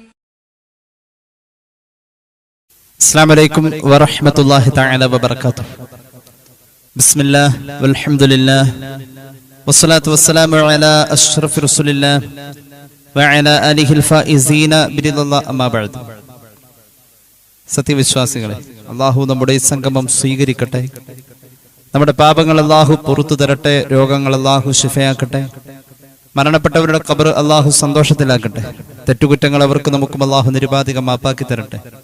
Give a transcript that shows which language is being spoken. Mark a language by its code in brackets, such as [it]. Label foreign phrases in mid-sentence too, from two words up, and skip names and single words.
[ar] السلام عليكم ورحمة الله تعالى وبركاته. بسم الله والحمد لله والصلاة والسلام على أشرف رسول الله وعلى آله الفائزين برضا الله أما بعد. [ml] സത്യവിശ്വാസികളെ, അല്ലാഹു നമ്മുടെ സംഗമം സ്വീകരിക്കട്ടെ. നമ്മുടെ പാപങ്ങൾ അല്ലാഹു പുറത്തു തരട്ടെ. രോഗങ്ങൾ അല്ലാഹു ശിഫയാക്കട്ടെ. മരണപ്പെട്ടവരുടെ ഖബർ അല്ലാഹു സന്തോഷത്തിലാക്കട്ടെ. തെറ്റുകുറ്റങ്ങൾ അവർക്ക് നമുക്കും അല്ലാഹു നിരുപാധികം മാപ്പാക്കി തരട്ടെ.